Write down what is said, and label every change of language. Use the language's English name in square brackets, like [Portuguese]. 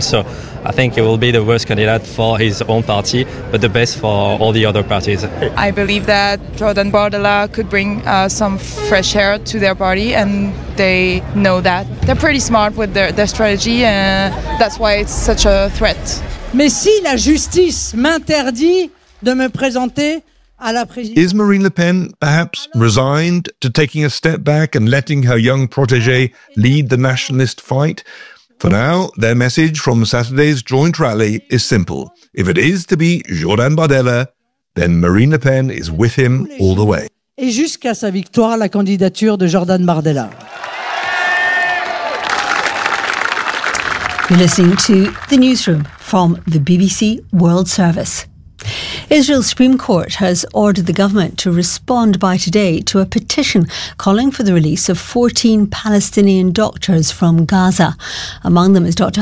[English] So I think he will be the worst candidate for his own party, but the best for all the other parties. I believe that Jordan Bardella could bring some fresh air to their party, and they know that. They're pretty smart with their strategy, and that's why it's such a threat. [French] Mais si la justice m'interdit de me présenter à la présidence. [English] Is Marine Le Pen perhaps resigned to taking a step back and letting her young protégé lead the nationalist fight? For now, their message from Saturday's joint rally is simple. If it is to be Jordan Bardella, then Marine Le Pen is with him all the way. [French] Et jusqu'à sa victoire, la candidature de Jordan Bardella. [English] You're listening to The Newsroom from the BBC World Service. Israel's Supreme Court has ordered the government to respond by today to a petition calling for the release of 14 Palestinian doctors from Gaza. Among them is Dr.